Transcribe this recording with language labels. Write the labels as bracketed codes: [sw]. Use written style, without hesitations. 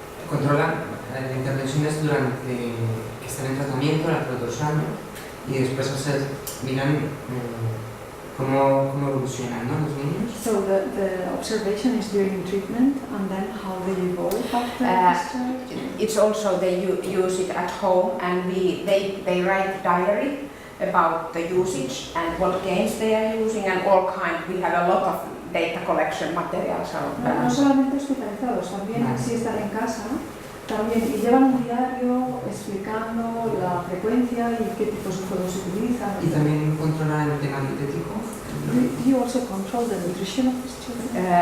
[es] Controlan intervenciones durante que están en tratamiento durante otros años y después miran cómo evolucionan, ¿no?, los niños. [en] So the observation is during treatment and then how they evolve after discharge? It's also they use it at home, and they write diary about the usage and what games they are using and all kind. We have a lot of data collection materials. [es] No solamente hospitalizados, también si están en casa, también y llevan un diario explicando la frecuencia y qué tipos de juegos se utilizan. Y también controlan el tema dietético. [en] Do you also control the nutrition of these children?